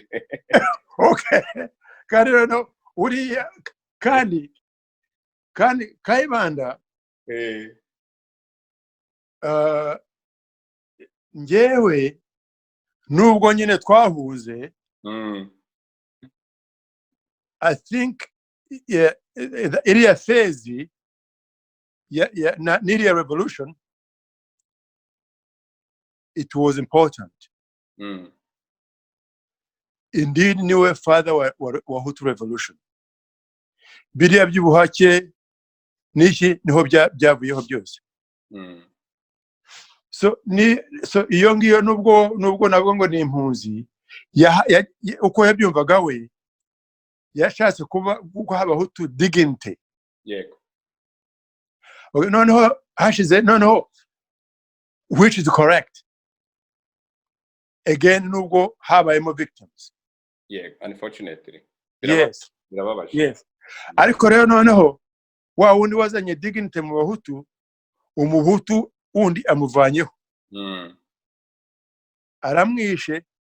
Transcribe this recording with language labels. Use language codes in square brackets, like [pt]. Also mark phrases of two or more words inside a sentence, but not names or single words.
[rw] Okay, kandi rero uriya kandi Kayibanda ngewe nubwo nyine twahuze, [en] I think [rw] iriya phase n'iriya revolution, [en] it was important. [rw] Indeed, niwe father wa Hutu revolution. Biriya by'ubuhake niki niho byavuyeho byose. So iyo ngiyo nubwo nabwo ngo ni impunzi, uko yabyumvaga we, yashatse kuba Abahutu dignity. Yego. Noneho hashize, noneho [en] which is correct. Again, [rw] nubwo habayemo victims. Yego, unfortunately. [en] Yes. [rw] Birababaje. [en] Yes. [rw] Ariko rero noneho wa wundi wazanye dignity mu Bahutu, umuhutu undi amuvanyeho. Aramwishe.